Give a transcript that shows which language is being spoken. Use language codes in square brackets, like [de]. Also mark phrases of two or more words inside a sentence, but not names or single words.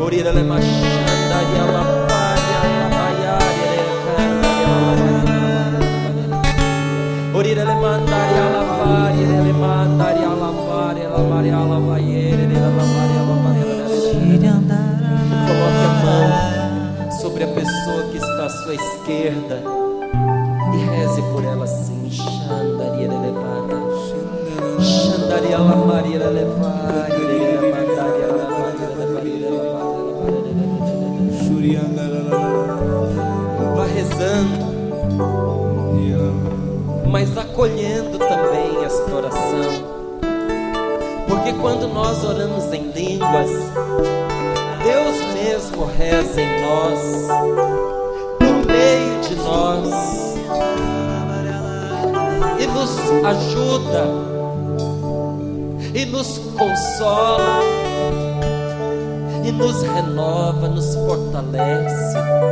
[pt] Orira le machandaria la varia la varia le candaria la varia. Orira le mandaria la varia le mandaria la varia la varia la varia la varia la varia. Coloque a mão sobre a pessoa que está à sua esquerda e reze por ela assim. Xandaria levada, Xandaria la Maria levada, Mandaria la Maria levada. Vá rezando, mas acolhendo também esta oração, porque quando nós oramos em línguas, Deus mesmo reza em nós, por meio de nós, e nos ajuda, e nos consola, e nos renova, nos fortalece.